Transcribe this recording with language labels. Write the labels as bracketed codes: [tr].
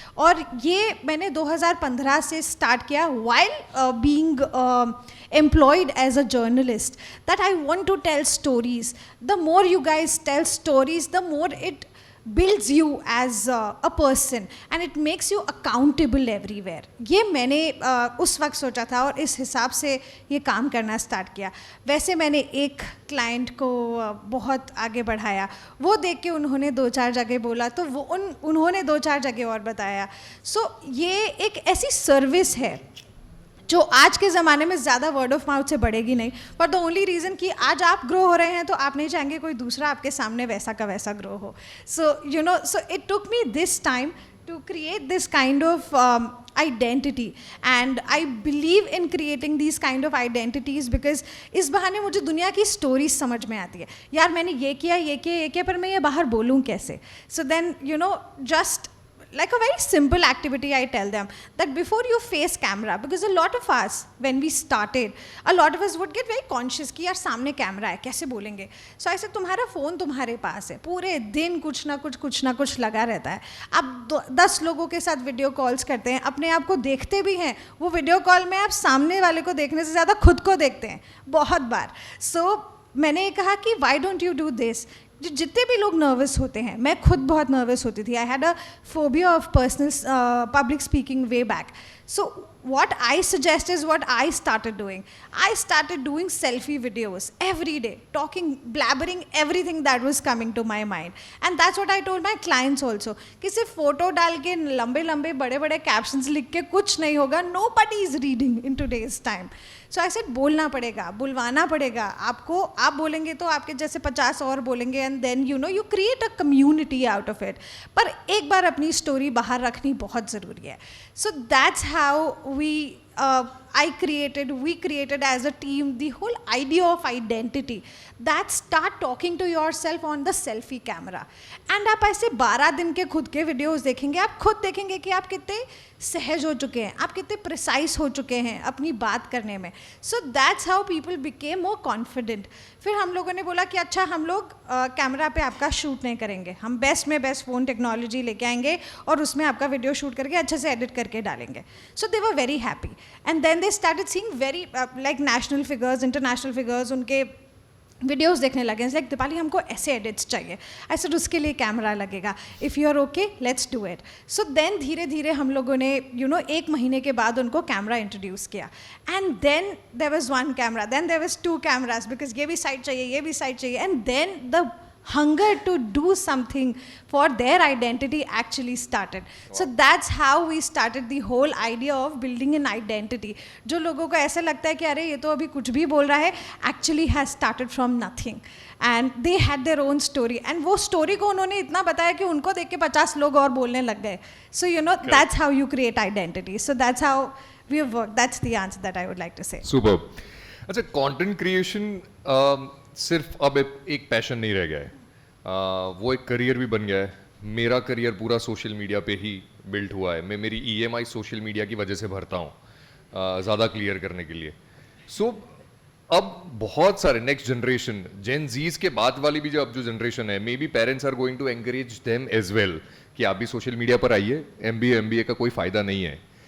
[hi] और ये मैंने 2015 से start किया [en] while being employed as a journalist, that I want to tell stories. The more you guys tell stories, the more it builds you as a person and it makes you accountable everywhere. [hi] ये मैंने उस वक्त सोचा था और इस हिसाब से ये काम करना स्टार्ट किया. वैसे मैंने एक क्लाइंट को बहुत आगे बढ़ाया, वो देख के उन्होंने 2-4 जगह बोला तो वो उन्होंने 2-4 जगह और बताया. सो ये एक ऐसी सर्विस है जो आज के ज़माने में ज़्यादा वर्ड ऑफ माउथ से बढ़ेगी नहीं, [en] पर the only reason [hi] कि आज आप ग्रो हो रहे हैं तो आप नहीं चाहेंगे कोई दूसरा आपके सामने वैसा का वैसा ग्रो हो. [en] so it took me this time to create this kind of identity, and I believe in creating these kind of identities because [hi] इस बहाने मुझे दुनिया की स्टोरीज समझ में आती है. यार मैंने ये किया पर मैं ये बाहर बोलूँ कैसे. [en] So then just like a very simple activity, I tell them that before you face camera, because a lot of us when we started, a lot of us would get very conscious [hi] कि यार सामने camera है कैसे बोलेंगे. [en] So I said [hi] तुम्हारा phone तुम्हारे पास है, पूरे दिन कुछ ना कुछ लगा रहता है. आप 10 लोगों के साथ वीडियो कॉल्स करते हैं, अपने आप को देखते भी हैं. वो वीडियो कॉल में आप सामने वाले को देखने से ज़्यादा खुद को देखते हैं बहुत बार. [en] So [hi] मैंने ये कहा कि [en] why don't you do this. [hi] जितने भी लोग नर्वस होते हैं, मैं खुद बहुत नर्वस होती थी. [en] I had a phobia of personal public speaking way back. So what I suggest is what I started doing. I started doing selfie videos every day, blabbering everything that was coming to my mind. And that's what I told my clients also. [hi] कि सिर्फ photo डाल के लंबे बड़े captions लिख के कुछ नहीं होगा. [en] Nobody is reading in today's time. So I said [hi] बोलना पड़ेगा, बुलवाना पड़ेगा आपको. आप बोलेंगे तो आपके जैसे 50 और बोलेंगे [en] and then you create a community out of it. [hi] पर एक बार अपनी स्टोरी बाहर रखनी बहुत ज़रूरी है. [en] So that's how we created as a team the whole idea of identity, that start talking to yourself on the selfie camera. [hi] And आप ऐसे 12 दिन के खुद के वीडियोस देखेंगे, आप खुद देखेंगे कि आप कितने सहज हो चुके हैं, आप कितने प्रिसाइज हो चुके हैं अपनी बात करने में. [en] So that's how people became more confident. [hi] फिर हम लोगों ने बोला कि अच्छा हम लोग कैमरा पे आपका शूट नहीं करेंगे, हम बेस्ट में बेस्ट फ़ोन टेक्नोलॉजी लेके आएंगे और उसमें आपका वीडियो शूट करके अच्छे से एडिट करके डालेंगे. [en] so they were very happy and then they started seeing very like national figures, international figures [hi] उनके वीडियोस देखने लगे. लाइक दीपाली हमको ऐसे एडिट्स चाहिए, ऐसे उसके लिए कैमरा लगेगा. [en] If you are okay let's do it. So then [hi] धीरे धीरे हम लोगों ने 1 महीने के बाद उनको कैमरा इंट्रोड्यूस किया. [en] and then there was 1 camera, then there was 2 cameras because [hi] ये भी साइड चाहिए. [en] And then the hunger to do something for their identity actually started. So that's how we started the whole idea of building an identity. [hi] जो लोगों को ऐसा लगता है कि अरे ये तो अभी कुछ भी बोल रहा है, [en] actually has started from nothing. And they had their own story. [hi] And वो story को उन्होंने इतना बताया कि उनको देख के 50 लोग और बोलने लग गए. [en] So that's how you create identity. So that's how we have worked. That's the answer that I would like to say. Superb. [hi] अच्छा, कंटेंट क्रिएशन सिर्फ अब एक पैशन नहीं रह गया है, वो एक करियर भी बन गया है. मेरा करियर पूरा सोशल मीडिया पे ही बिल्ट हुआ है. मैं मेरी EMI सोशल मीडिया की वजह से भरता हूँ ज़्यादा क्लियर करने के लिए. सो अब बहुत सारे नेक्स्ट जनरेशन जेन जीज के बाद वाली भी जो अब जो जनरेशन है, [en] maybe parents are going to encourage them as well [hi] कि आप भी सोशल मीडिया पर आइए, MBA का कोई फ़ायदा नहीं है.